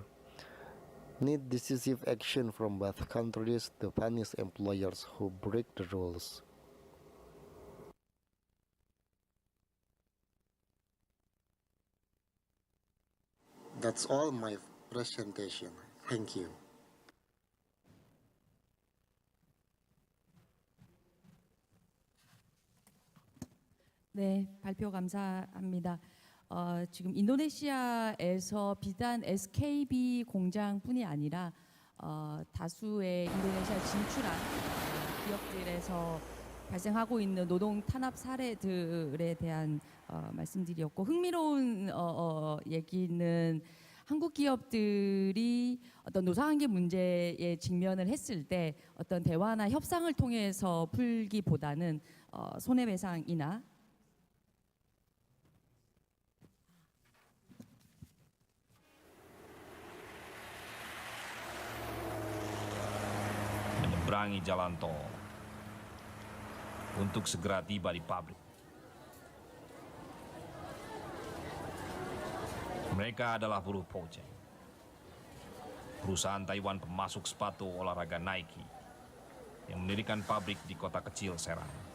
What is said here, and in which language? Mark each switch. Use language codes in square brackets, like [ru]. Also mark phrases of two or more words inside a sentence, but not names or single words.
[en] Need decisive action from both countries to punish employers who break the rules. That's all my presentation. Thank you. [ko] 네, 발표 감사합니다. 지금 인도네시아에서 비단 SKB 공장뿐이 아니라 다수의 인도네시아 진출한 기업들에서 발생하고 있는 노동 탄압 사례들에 대한 말씀드렸고, 흥미로운 얘기는 한국 기업들이 어떤 노사관계 문제에 직면을 했을 때 어떤 대화나 협상을 통해서 풀기보다는 손해배상이나 [id] menyeberangi jalan tol untuk segera tiba di pabrik. Mereka adalah buruh Pojeng, perusahaan Taiwan pemasok sepatu olahraga Nike yang mendirikan pabrik di kota kecil Serang.